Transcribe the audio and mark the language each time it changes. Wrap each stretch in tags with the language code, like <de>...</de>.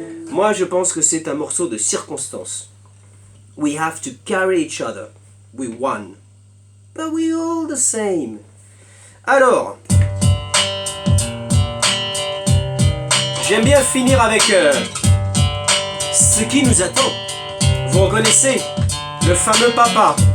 <fr>Moi, je pense que c'est un morceau de circonstance.</fr> <en>We have to carry each other. We won, but we all the same.</en> <fr>Alors, j'aime bien finir avec ce qui nous attend. Vous reconnaissez le fameux papa.</fr>